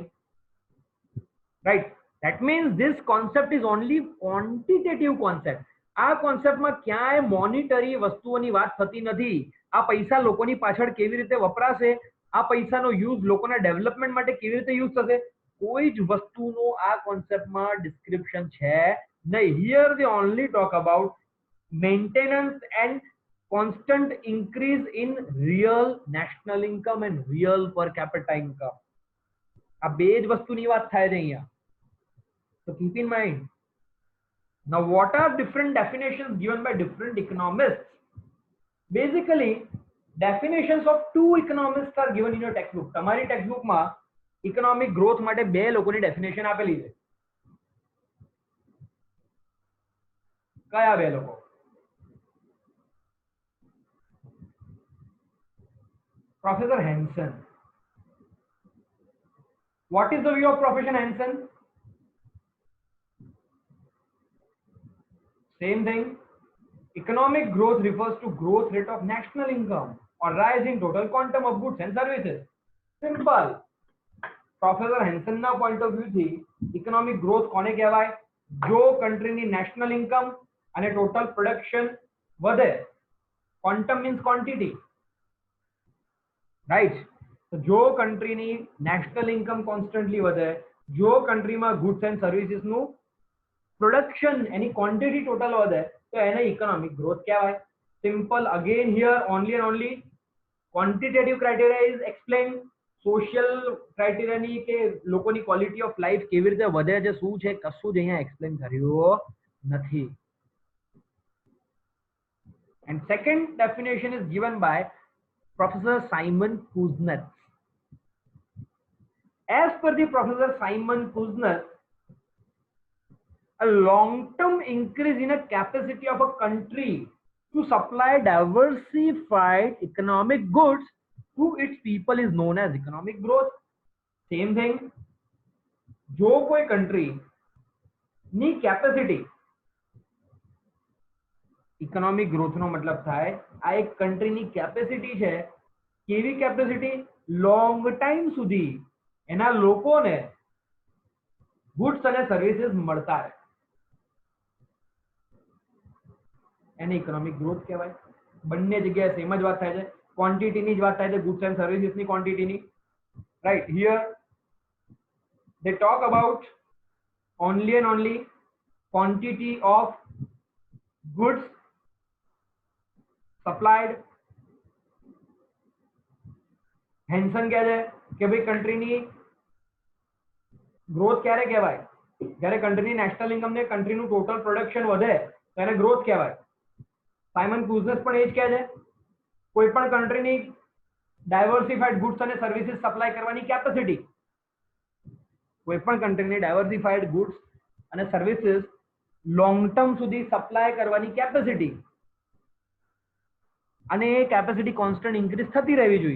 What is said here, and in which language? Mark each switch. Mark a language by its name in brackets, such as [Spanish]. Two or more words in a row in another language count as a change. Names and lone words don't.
[English] Right, that means this concept is only quantitative concept. [Gujarati] આ કોન્સેપ્ટમાં ક્યાંય મોનિટરી વસ્તુઓની વાત થતી નથી. આ પૈસા લોકોની પાછળ કેવી રીતે વપરાશે, આ પૈસાનો યુઝ લોકોના ડેવલપમેન્ટ માટે કેવી રીતે યુઝ થશે, કોઈ જ વસ્તુનો આ કોન્સેપ્ટમાં ડિસ્ક્રિપ્શન છે નહીં. [English] હિયર they only talk about maintenance and constant increase in real national income and real per capita income. [Gujarati] આ બે જ વસ્તુની વાત થાય છે અહીંયા. [English] So keep in mind. Now what are different definitions given by different economists? Basically definitions of two economists are given in your textbook. [Gujarati] તમારી ટેક્સ્ટબુકમાં [English] economic growth [Gujarati] માટે બે લોકોની ડેફિનેશન આપેલી છે. કયા બે લોકો? [English] Professor Hansen. What is the view of Professor Hansen? Same thing. Economic growth refers to growth rate of national income or rise in total quantum of goods and services. Simple. Professor Hansen ના point of view થી economic growth [Gujarati] કોને કહેવાય? જો કન્ટ્રીની [English] national income [Gujarati] અને [English] total production [Gujarati] વધે. [English] quantum means quantity, right? [Gujarati] જો કન્ટ્રીની [English] national income constantly [Gujarati] વધે, જો કન્ટ્રીમાં [English] goods and services [Gujarati] નું પ્રોડક્શન એની [English] quantity total [Gujarati] વધે તો એને [English] economic growth [Gujarati] કહેવાય. સિમ્પલ. [English] again here only and only quantitative criteria is explain. [Gujarati] સોશિયલ ક્રાઇટેરિયાની કે લોકોની [English] quality of life [Gujarati] કેવી રીતે વધે છે, શું છે, કશું જ અહીંયા એક્સપ્લેન કર્યું નથી. [English] And second definition is given by Professor Simon Kuznets. As per the Professor Simon Kuznets, a long-term increase in a capacity of a country to supply diversified economic goods to its people is known as economic growth. Same thing. [Gujarati] જો કોઈ country ની capacity, [English] economic growth [Gujarati] નો મતલબ થાય આ એક કન્ટ્રીની કેપેસિટી છે. કેવી કેપેસિટી? [English] long time [Gujarati] સુધી એના લોકોને ગુડ્સ અને સર્વિસીસ મળતા રહે, એને [English] economic growth [Gujarati] કહેવાય. બંને જગ્યાએ સેમ જ વાત થાય છે. ક્વોન્ટિટીની જ વાત થાય છે, [English] goods and servicesની [Gujarati] ક્વોન્ટિટીની. [English] right, here they talk about only and only quantity of goods supplied. [Gujarati] હેન્સન કહે છે કે ભાઈ કન્ટ્રીની ગ્રોથ ક્યારે કહેવાય? જ્યારે કન્ટ્રીની [English] national income [Gujarati] ને કન્ટ્રીનું [English] total production [Gujarati] વધે તો એને ગ્રોથ કહેવાય. સાયમન કુઝનેસ પણ એ જ કહે છે, કોઈ પણ કન્ટ્રીની [English] diversified goods [Gujarati] અને [English] services supply [Gujarati] કરવાની કેપેસિટી, કોઈ પણ કન્ટ્રીની [English] diversified goods [Gujarati] અને [English] services long term [Gujarati] સુધી સપ્લાય કરવાની કેપેસિટી, અને એ [English] capacity constant increase [Gujarati] થતી રહેવી જોઈએ.